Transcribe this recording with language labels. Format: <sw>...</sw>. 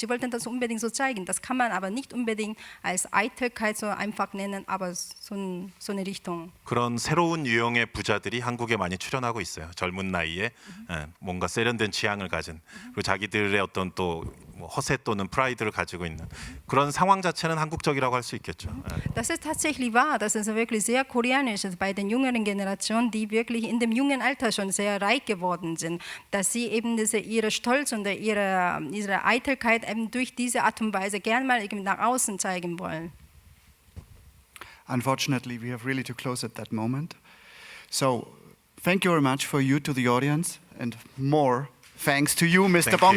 <de>Sie wollten das unbedingt so zeigen. Das kann man aber nicht unbedingt als Eitelkeit so einfach nennen, aber so eine Richtung.</de> <ko>그런 새로운 유형의 부자들이 한국에 많이 출연하고 있어요. 젊은 나이에 뭔가 세련된 취향을 가진 그리고 자기들의 어떤 또 허세 또는 프라이드를 가지고 있는 그런 상황 자체는 한국적이라고 할 수 있겠죠.</ko> <de>Das ist tatsächlich wahr. Das ist wirklich sehr koreanisch bei den jüngeren Generationen, die wirklich in dem jungen Alter schon sehr reich geworden sind, dass sie eben ihre Stolz und ihre Eitelkeit eben durch diese Art und Weise gern mal nach außen zeigen wollen.</de> <en>Unfortunately, we have really to close at that moment. So, thank you very much for you to the audience, and more thanks to you, Mr. Bong Joon-ho.</en>